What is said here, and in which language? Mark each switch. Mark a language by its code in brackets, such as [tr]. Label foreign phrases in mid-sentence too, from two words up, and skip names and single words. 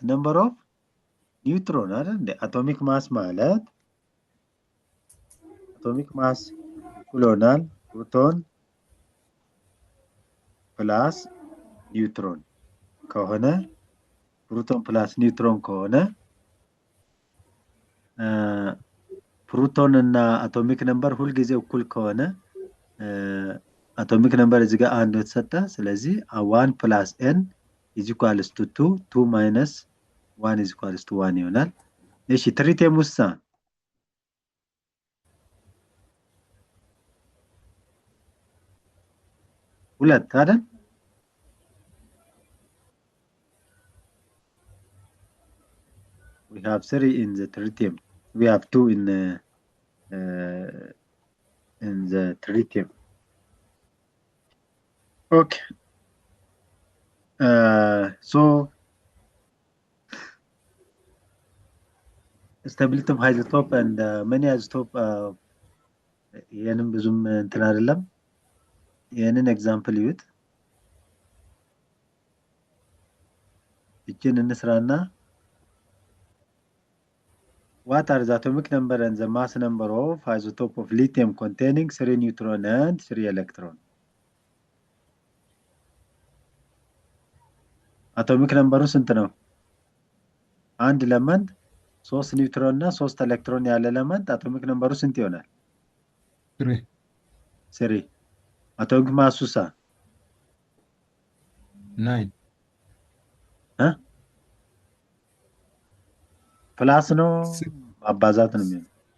[en] Number of neutron አይደል? atomic mass ማለት atomic mass ይሆናል proton plus neutron ከሆነ proton plus neutron ከሆነ [am] ፕሮቶን እና [en] atomic number [am] ሁሉ ጊዜ እኩል ከሆነ [en] atomic number [am] እዚህ ጋር 1 ተሰጠ። ስለዚህ [en] 1 + n is equals to 2 2 minus 1 is equals to 1 [am] ይሆናል። እሺ ትሪቲየም ውስጥ ሁለት አይደል? [en] We have 3 in the tritium. We have 2 in the tritium. Okay. So stability of isotope and many isotope [am] ይሄንን ብዙም እንትን አይደለም። ይሄንን [en] ኤግዛምፕል [am] ይዩት። እቺን እንስራና [en] what are the atomic number and the mass number of isotope of lithium containing 3 neutron and 3 electron? atomic number [am] ስንት ነው? አንድ ኤሌመንት 3 ኒውትሮን እና 3 ኤሌክትሮን ያለ ኤሌመንት [en] atomic number [am] ስንት ይሆናል? [en] 3 atomic mass 9 [am] ፕላስ ነው አባዛት ነው የሚሆነው?